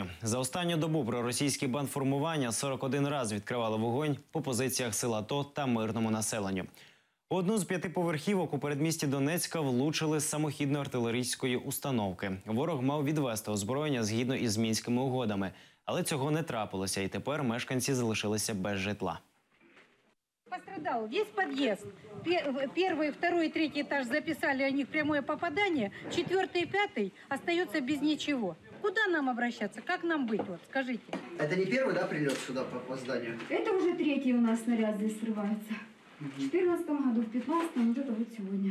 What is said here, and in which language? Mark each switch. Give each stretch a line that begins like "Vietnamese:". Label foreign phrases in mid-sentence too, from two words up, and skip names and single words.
Ukrainian: За останню добу проросійські бандформування 41 раз відкривали вогонь по позиціях сил АТО та мирному населенню. У одну з 5 поверхівок у передмісті Донецька влучили з самохідно-артилерійської установки. Ворог мав відвести озброєння згідно із Мінськими угодами. Але цього не трапилося, і тепер мешканці залишилися без житла.
Russian: Пострадал весь подъезд. Первый, второй и третий этаж записали о них прямое попадание. 4-й и 5-й остается без ничего. Куда нам обращаться? Как нам быть? Вот, скажите. Это не первый, да, прилет сюда по зданию? Это уже 3-й у нас снаряд здесь срывается. В 2014 году, в 2015, вот это вот сегодня.